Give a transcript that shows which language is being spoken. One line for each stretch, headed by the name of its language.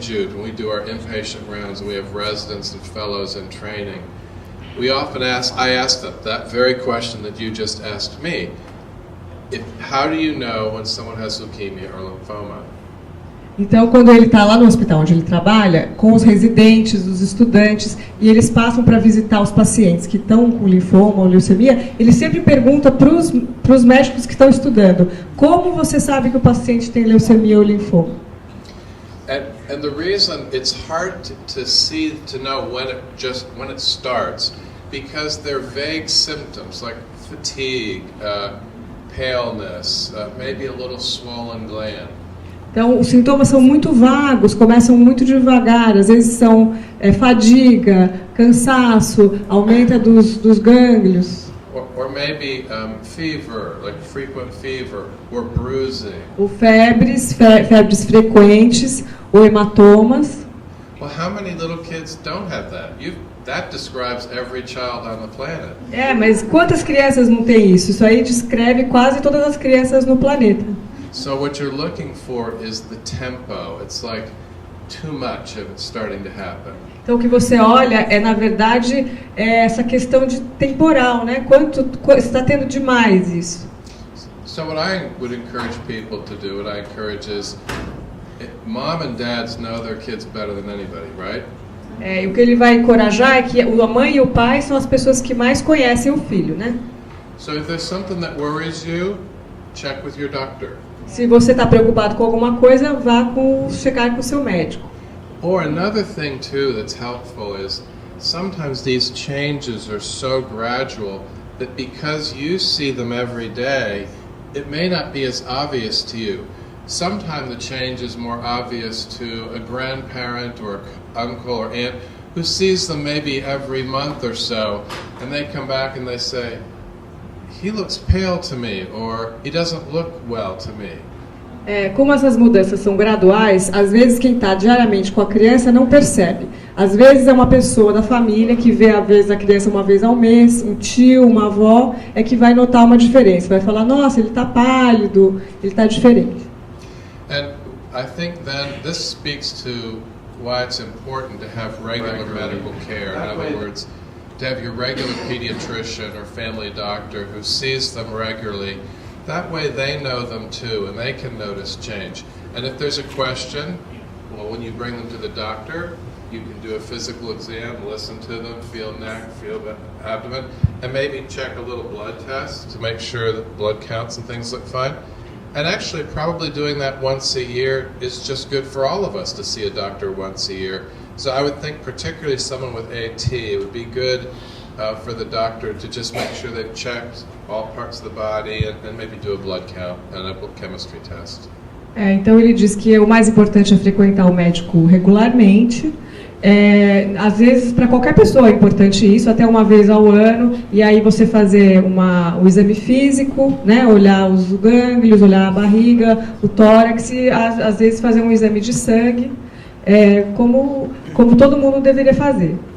English: Jude, when we do our inpatient rounds, and we have residents and fellows in training. We often I ask them that very question that you just asked me. How do you know when someone has leukemia or lymphoma?
Portuguese: Então, quando ele está lá no hospital onde ele trabalha, com os residentes, os estudantes, e eles passam para visitar os pacientes que estão com linfoma ou leucemia, ele sempre pergunta para os médicos que estão estudando, como você sabe que o paciente tem leucemia ou linfoma?
English: And the reason it's hard to know when it starts, because they're vague symptoms like fatigue, paleness, maybe a little swollen gland.
Portuguese: Então, os sintomas são muito vagos, começam muito devagar, às vezes são fadiga, cansaço, aumenta dos gânglios.
English: Or maybe fever, like frequent fever, or bruising.
Portuguese: Ou febres frequentes, ou hematomas.
English: Well, how many little kids don't have that? That describes every child on the planet.
Portuguese: Mas quantas crianças não têm isso? Isso aí descreve quase todas as crianças no planeta.
English: So what you're looking for is the tempo. It's like too much of it starting to happen.
Portuguese: Então o que você olha é, na verdade, essa questão de temporal, né? Quanto está tendo demais isso?
English: So what I would encourage people to do, what I encourage is, mom and dads know their kids better than anybody, right?
Portuguese: E o que ele vai encorajar é que a mãe e o pai são as pessoas que mais conhecem o filho, né?
English: So if there's something that worries you, check with your doctor.
Portuguese: Se você está preocupado com alguma coisa, vá checar com o seu médico.
English: Or another thing too that's helpful is sometimes these changes are so gradual that because you see them every day, it may not be as obvious to you. Sometimes the change is more obvious to a grandparent or uncle or aunt who sees them maybe every month or so, and they come back and they say, he looks pale to me, or he doesn't look well to me.
Portuguese: Como essas mudanças são graduais, às vezes quem está diariamente com a criança não percebe. Às vezes é uma pessoa da família que vê a vez a criança uma vez ao mês, um tio, uma avó, é que vai notar uma diferença. Vai falar, nossa, ele está pálido, ele está diferente.
English: And I think then this speaks to why it's important to have regular medical care. In other words, to have your regular pediatrician or family doctor who sees them regularly. That way they know them too, and they can notice change. And if there's a question, well, when you bring them to the doctor, you can do a physical exam, listen to them, feel neck, feel the abdomen, and maybe check a little blood test to make sure that blood counts and things look fine. And actually, probably doing that once a year is just good for all of us to see a doctor once a year. So I would think particularly someone with AT, it would be good for the doctor to just make sure they've checked all parts of the body and maybe do a blood count and a chemistry test.
Portuguese: Então ele diz que o mais importante é frequentar o médico regularmente. Às vezes, para qualquer pessoa é importante isso, até uma vez ao ano, e aí você fazer o exame físico, né, olhar os gânglios, olhar a barriga, o tórax, e às vezes fazer um exame de sangue, como todo mundo deveria fazer.